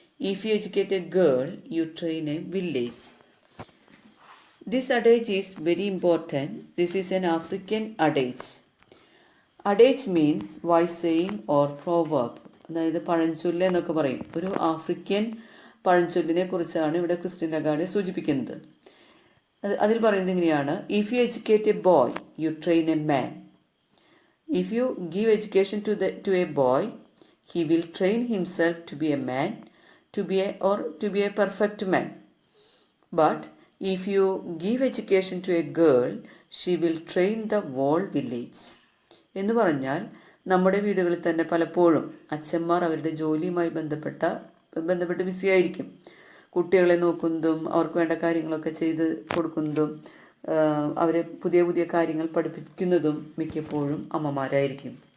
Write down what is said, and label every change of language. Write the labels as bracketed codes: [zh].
[en] If you educate a girl, you train a village. This adage is very important. This is an African adage. Adage means wise saying or proverb. [ml] അതായത് പഴഞ്ചൊല്ല് എന്നൊക്കെ പറയും. ഒരു African പഴഞ്ചൊല്ലിനെ കുറിച്ചാണ് ഇവിടെ Christian Lagarde സൂചിപ്പിക്കുന്നത്. അതിൽ പറയുന്നത് ഇങ്ങനെയാണ്, [en] If you educate a boy you train a man. If you give education to a boy he will train himself to be a man, to be a perfect man. But if you give education to a girl, she will train the whole village. [ml] എന്ന് പറഞ്ഞാൽ നമ്മുടെ വീടുകളിൽ തന്നെ പലപ്പോഴും അച്ഛന്മാർ അവരുടെ ജോലിയുമായി ബന്ധപ്പെട്ട് ബിസിയായിരിക്കും. കുട്ടികളെ നോക്കുന്നതും അവർക്ക് വേണ്ട കാര്യങ്ങളൊക്കെ ചെയ്ത് കൊടുക്കുന്നതും അവരെ പുതിയ പുതിയ കാര്യങ്ങൾ പഠിപ്പിക്കുന്നതും മിക്കപ്പോഴും അമ്മമാരായിരിക്കും.